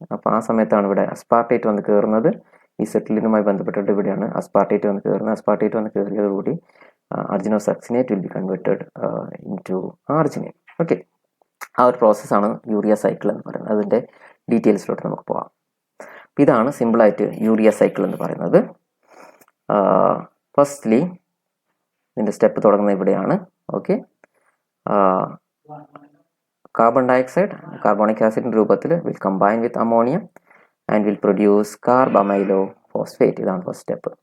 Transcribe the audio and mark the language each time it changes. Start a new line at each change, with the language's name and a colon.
Malayalam: അപ്പോൾ ആ സമയത്താണ് ഇവിടെ അസ്പാർട്ടേറ്റ് വന്ന് കയറുന്നത്. ഈ സിട്രുലിനുമായി ബന്ധപ്പെട്ടിട്ട് ഇവിടെയാണ് അസ്പാർട്ടേറ്റ് വന്ന് കയറുന്നത്. അസ്പാർട്ടേറ്റ് വന്ന് കയറിയതോടുകൂടി
English: arginosuccinate will be converted into arginine.
Malayalam: Okay, ആ ഒരു പ്രോസസ്സാണ് യൂറിയ സൈക്കിൾ എന്ന് പറയുന്നത്. അതിൻ്റെ ഡീറ്റെയിൽസിലോട്ട് നമുക്ക് പോകാം. ഇതാണ് സിമ്പിളായിട്ട് യൂറിയ സൈക്കിൾ എന്ന് പറയുന്നത്. ഫസ്റ്റ്ലി ഇതിൻ്റെ സ്റ്റെപ്പ് തുടങ്ങുന്നത് ഇവിടെയാണ്. ഓക്കെ, കാർബൺ ഡയോക്സൈഡ് കാർബോണിക് ആസിഡിൻ്റെ രൂപത്തിൽ
English: Will combine with ammonia and will produce carbamoyl phosphate.
Malayalam: ഇതാണ് ഫസ്റ്റ് സ്റ്റെപ്പ്.